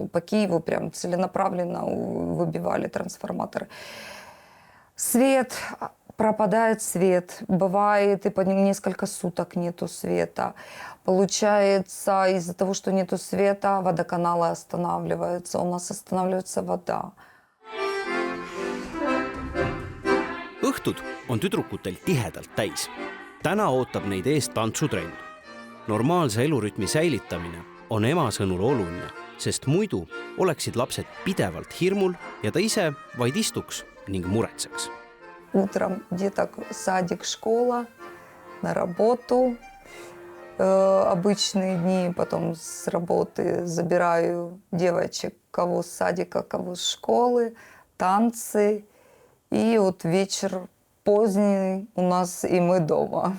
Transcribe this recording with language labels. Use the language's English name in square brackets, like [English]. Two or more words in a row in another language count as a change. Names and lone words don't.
[Russian] По Киеву прям целенаправленно выбивали трансформаторы. Свет... Пропадает свет, бывает и по несколько суток нету света. Получается, из-за того, что нету света, водоканалы останавливаются, у нас останавливается вода. [Estonian] Õhtud on tüdrukutel tihedalt täis. Täna ootab neid ees tantsutrenn. Normaalse elurütmi säilitamine on ema sõnul oluline, sest muidu oleksid lapsed pidevalt hirmul ja ta ise vaid istuks ning muretseks. [Russian] Утром деток садик, школа, на работу. Обычные дни, потом с работы забираю девочек, кого с садика, кого с школы, танцы. И вечер поздний у нас, и мы дома.